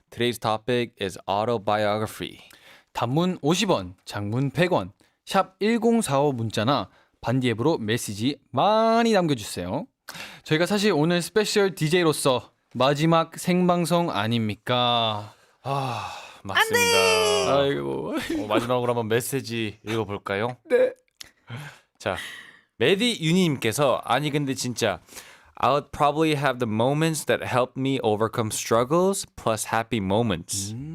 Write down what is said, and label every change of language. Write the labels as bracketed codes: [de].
[en] Today's topic is autobiography. [ko] 단문 50원, 장문 100원, 샵 1045 문자나 반디 앱으로 메시지 많이 남겨주세요. 저희가 사실 오늘 스페셜 DJ로서 마지막 생방송 아닙니까? 아 맞습니다. 아이고. 마지막으로 한번 메시지 읽어볼까요? 네. 자, 메디 유니님께서 아니 근데 진짜 [en] I'll probably have the moments that help me overcome struggles plus happy moments.